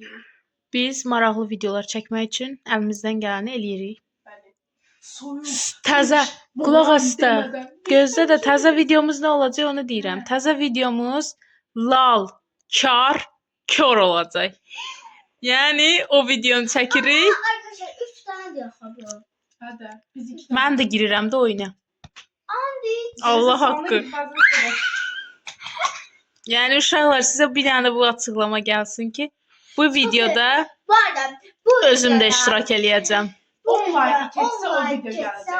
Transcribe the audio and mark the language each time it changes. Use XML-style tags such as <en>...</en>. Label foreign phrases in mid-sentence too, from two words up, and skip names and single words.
<az>biz maraqlı videolar çəkmək üçün əlimizdən gələni eləyirik. Bəli. Soyuq. Təzə, qulaq as da. Demədən. Gözdə də təzə videomuz nə olacaq onu deyirəm. Təzə videomuz lal, kar, kör olacaq. Yəni o videonu çəkirik.</az> <tr>Arkadaşlar 3 tane diyor bu.</tr> <az>Hadi. Biz iki Mən də girirəm də oyuna. Andi. Allah haqqı. Yəni uşaqlar sizə bir dənə də bu açıqlama gəlsin ki, bu videoda Bu arada bu özüm də videoda- iştirak eləyəcəm. 10 like keçsə 10 o like video keçsə gələcək.</az>